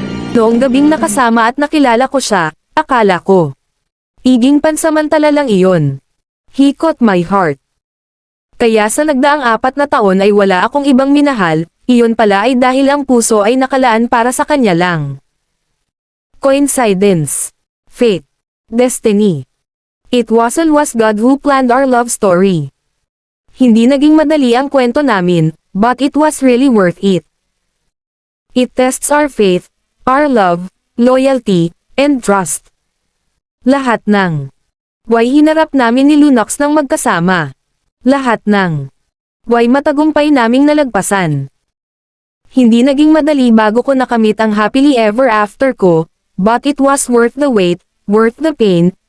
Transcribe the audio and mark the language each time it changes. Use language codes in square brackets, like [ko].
[tl] Noong gabing nakasama at nakilala ko siya, akala ko iging pansamantala lang iyon. [en] He caught my heart. [tl] Kaya sa nagdaang 4 na taon ay wala akong ibang minahal, iyon pala ay dahil ang puso ay nakalaan para sa kanya lang. [en] Coincidence. Fate. Destiny. It was God who planned our love story. [tl] Hindi naging madali ang kwento namin, [en] but it was really worth it. It tests our faith, our love, loyalty, and trust. [tl] Lahat ng why hinarap namin ni Lunox ng magkasama. Lahat ng why matagumpay naming nalagpasan. Hindi naging madali bago ko nakamit ang happily ever after ko, [en] but it was worth the wait, worth the pain,